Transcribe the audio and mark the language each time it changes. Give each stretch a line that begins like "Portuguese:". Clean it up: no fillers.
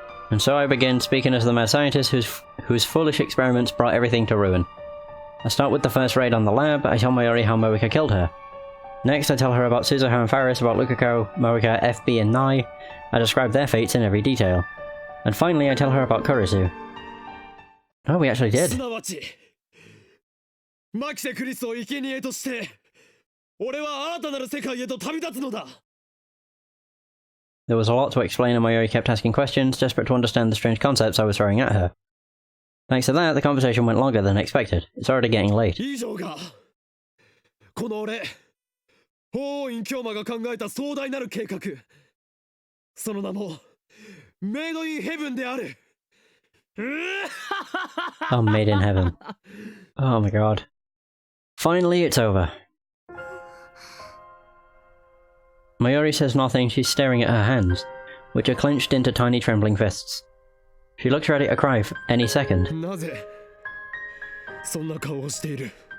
English: And so I begin speaking as the mad scientist whose foolish experiments brought everything to ruin. I start with the first raid on the lab. I tell Mayori how Moika killed her. Next I tell her about Suzuha and Faris, about Lukako, Moika, FB and Nai. I describe their fates in every detail. And finally I tell her about Kurisu. Oh, we actually did.
Japanese: すなわちマキセ・クリスを生贄として俺は新たなる世界へと旅立つのだ。
English: There was a lot to explain and Mayori kept asking questions, desperate to understand the strange concepts I was throwing at her. Thanks to that, the conversation went longer than expected. It's already getting late.
Japanese: 以上がこの俺法王院京馬が考えた壮大なる計画、その名もメイドインヘブンである。
English: Oh, made in heaven. Oh my god. Finally, it's over. Mayori says nothing. She's staring at her hands, which are clenched into tiny trembling fists. She looks ready to cry any second.
Japanese: なぜそんな顔をしている？